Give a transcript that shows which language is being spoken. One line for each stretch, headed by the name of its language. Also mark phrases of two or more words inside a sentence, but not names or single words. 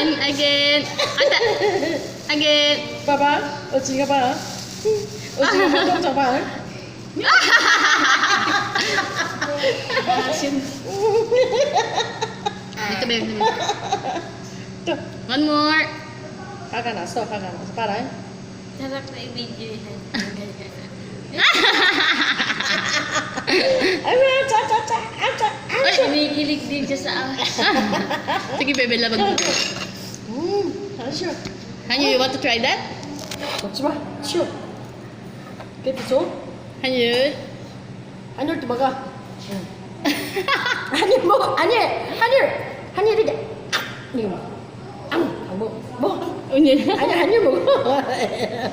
English: Again. Again.
Korean: 봐봐. 어찌가 봐. 어찌가 봐. 동작 봐.
Filipino: Dito, babe.
Korean: 또.
English: One more.
Korean: 화가 났어. 봐라.
Filipino: Sarap na i-video yan.
Korean: 아이고, 자.
Filipino: Ay, umikilig din siya sa akin. Sige, babe. Labag mo.
Korean: 잘하셔.
English: Hanyu, you want to try that?
Korean: 먹지 마. 치워. 그래도 줘. Hanyu. 한율도 먹어. 한율 먹어. 한율 이게. 이거 먹어. 먹어.
English: Onion.
Korean: 아니 한율 먹어.